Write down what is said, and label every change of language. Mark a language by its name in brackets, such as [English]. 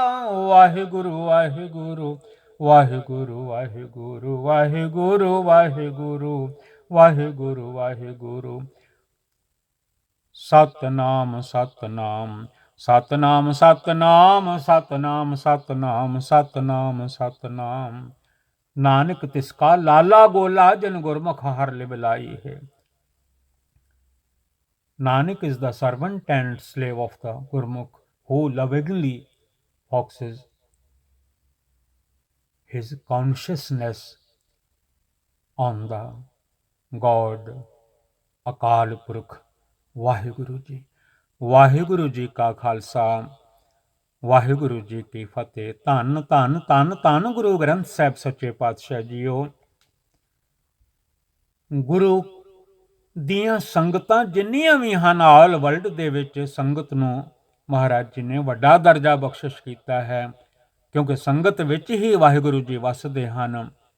[Punjabi] ਵਾਹਿਗੁਰੂ ਵਾਹਿਗੁਰੂ ਵਾਹਿਗੁਰੂ ਵਾਹਿਗੁਰੂ ਵਾਹਿਗੁਰੂ ਵਾਹਿਗੁਰੂ ਵਾਹਿਗੁਰੂ ਵਾਹਿਗੁਰੂ. ਸਤਨਾਮ ਸਤਨਾਮ ਸਤਨਾਮ ਸਤਨਾਮ ਸਤਨਾਮ ਸਤਨਾਮ ਸਤਨਾਮ ਸਤਨਾਮ. ਨਾਨਕ ਤਿਸਕਾ ਲਾਲਾ ਗੋਲਾ, ਜਨ ਗੁਰਮੁਖ ਹਰ ਲਿਵ ਲਾਈ ਹੈ. [English] Nanak is the servant and slave of the Gurmukh who lovingly focuses his consciousness on the God Akal Purkh Vaheguru Ji. [Punjabi] Vaheguru Ji ka Khalsa, Waheguru ji ਕੀ ਫਤਿਹ. ਧੰਨ ਧੰਨ ਧੰਨ ਧੰਨ ਗੁਰੂ ਗ੍ਰੰਥ ਸਾਹਿਬ ਸੱਚੇ ਪਾਤਸ਼ਾਹ ਜੀਓ. ਗੁਰੂ ਦੀਆਂ ਸੰਗਤਾਂ ਜਿੰਨੀਆਂ ਵੀ ਹਨ ਆਲ ਵਰਲਡ ਦੇ ਵਿੱਚ, ਸੰਗਤ ਨੂੰ ਮਹਾਰਾਜ ਜੀ ਨੇ ਵੱਡਾ ਦਰਜਾ ਬਖਸ਼ਿਸ਼ ਕੀਤਾ ਹੈ, ਕਿਉਂਕਿ ਸੰਗਤ ਵਿੱਚ ਹੀ ਵਾਹਿਗੁਰੂ ਜੀ ਵਸਦੇ ਹਨ.